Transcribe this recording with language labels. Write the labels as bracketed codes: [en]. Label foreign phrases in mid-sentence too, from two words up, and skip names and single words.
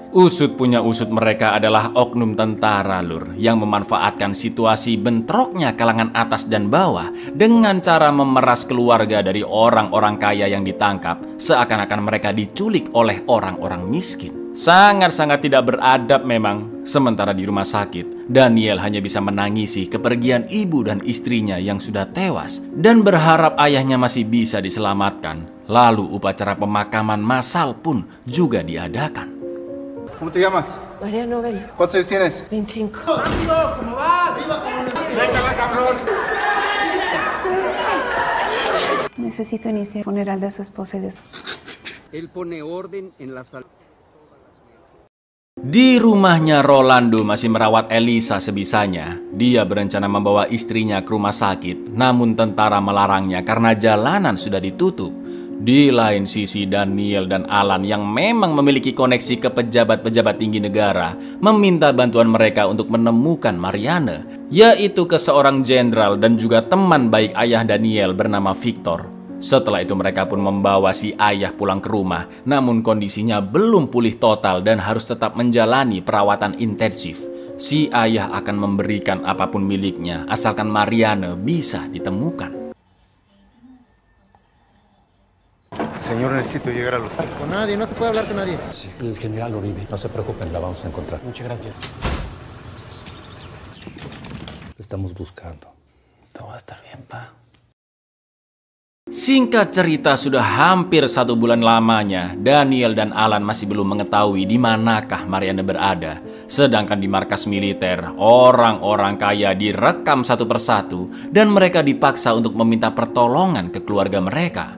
[id] Usut punya usut mereka adalah oknum tentara, Lur, yang memanfaatkan situasi bentroknya kalangan atas dan bawah dengan cara memeras keluarga dari orang-orang kaya yang ditangkap, seakan-akan mereka diculik oleh orang-orang miskin. Sangat-sangat tidak beradab memang. Sementara di rumah sakit, Daniel hanya bisa menangisi kepergian ibu dan istrinya yang sudah tewas dan berharap ayahnya masih bisa diselamatkan. Lalu upacara pemakaman massal pun juga diadakan. [es] ¿Cómo te llamas? María Nobel, ¿Cuántos años tienes? 25. Necesito iniciar el funeral de su esposa y de su... Él pone orden en la sala. [id] Di rumahnya Rolando masih merawat Elisa sebisanya. Dia berencana membawa istrinya ke rumah sakit, namun tentara melarangnya karena jalanan sudah ditutup. Di lain sisi, Daniel dan Alan yang memang memiliki koneksi ke pejabat-pejabat tinggi negara meminta bantuan mereka untuk menemukan Mariana, yaitu ke seorang jenderal dan juga teman baik ayah Daniel bernama Victor. Setelah itu mereka pun membawa si ayah pulang ke rumah, namun kondisinya belum pulih total dan harus tetap menjalani perawatan intensif. Si ayah akan memberikan apapun miliknya asalkan Mariana bisa ditemukan. [es] Señor, necesito llegar al hospital. Con nadie, no se puede hablar con nadie. Sí, el general Uribe. No se preocupen, la vamos a encontrar. Muchas gracias. Lo estamos buscando. Todo va a estar bien, pa. [id] Singkat cerita, sudah hampir 1 bulan lamanya Daniel dan Alan masih belum mengetahui di manakah Mariana berada. Sedangkan di markas militer, orang-orang kaya direkam satu persatu dan mereka dipaksa untuk meminta pertolongan ke keluarga mereka.